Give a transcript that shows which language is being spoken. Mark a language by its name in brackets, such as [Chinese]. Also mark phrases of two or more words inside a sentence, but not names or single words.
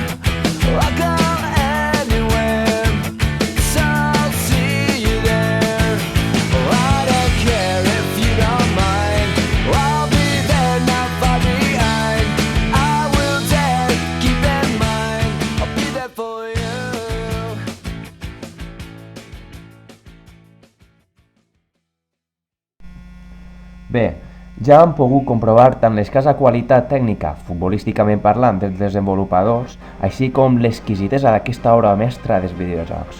[English] Oh, I'll go anywhere, so I'll see you there. Oh, I don't care if you don't mind. I'll be there, not far behind. I will dare, keep in mind. I'll be there for you. [Catalan] Bé, ja hem pogut comprovar tant l'escassa qualitat tècnica, futbolísticament parlant, dels desenvolupadors, així com l'exquisitesa d'aquesta obra mestra dels videojocs.